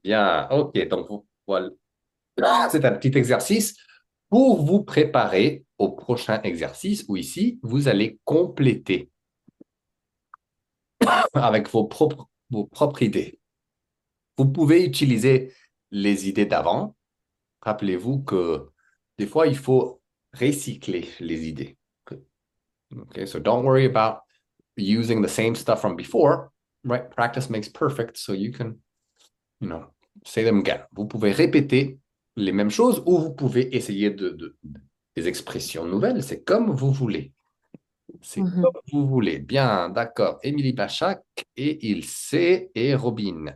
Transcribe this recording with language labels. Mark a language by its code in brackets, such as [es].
[fr] Bien, OK, donc voilà. C'est un petit exercice pour vous préparer au prochain exercice où ici, vous allez compléter avec vos propres idées. Vous pouvez utiliser les idées d'avant. Rappelez-vous que des fois, il faut recycler les idées. [en] Okay, so don't worry about using the same stuff from before, right? Practice makes perfect, so you can, say them again. [fr] Vous pouvez répéter les mêmes choses ou vous pouvez essayer des expressions nouvelles. C'est comme vous voulez. C'est Mhm. comme vous voulez. Bien, d'accord. Émilie Bachac et Ilse et Robin.